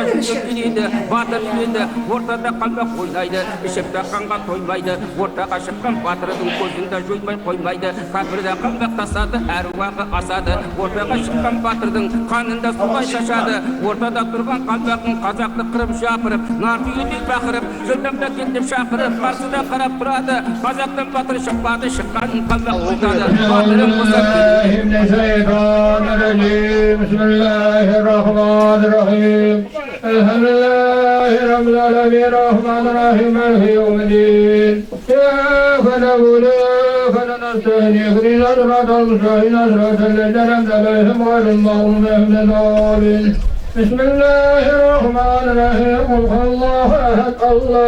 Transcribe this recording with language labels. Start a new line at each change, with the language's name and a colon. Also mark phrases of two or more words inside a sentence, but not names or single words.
Kazakh: жүріп келеді, батыр жүреді, ортада қалмақ ойнайды, ішіпті қанға тоймайды, ортаға шыққан батырдың көзінде жоймай қоймайды, кәпірді қалмақ тасады, әруағы асады, ортаға шыққан батырдың қанында судай шашады, ортада тұрған қалмақтың қазақты қырып жапырып, нартүйедей бақырып, жылдамда кендіп шақырып, қарсыда қарап тұрады, қазақтың батыр шықпады, шыққанын қалмақ ұлтады, батырын қосап
Arabic: بسم الله الرحمن الرحيم الحمد لله رب العالمين الرحمن الرحيم مالك يوم الدين إياك نعبد وإياك نستعين اهدنا الصراط المستقيم صراط الذين أنعمت عليهم غير المغضوب عليهم ولا الضالين بسم الله الرحمن الرحيم قل هو الله أحد الله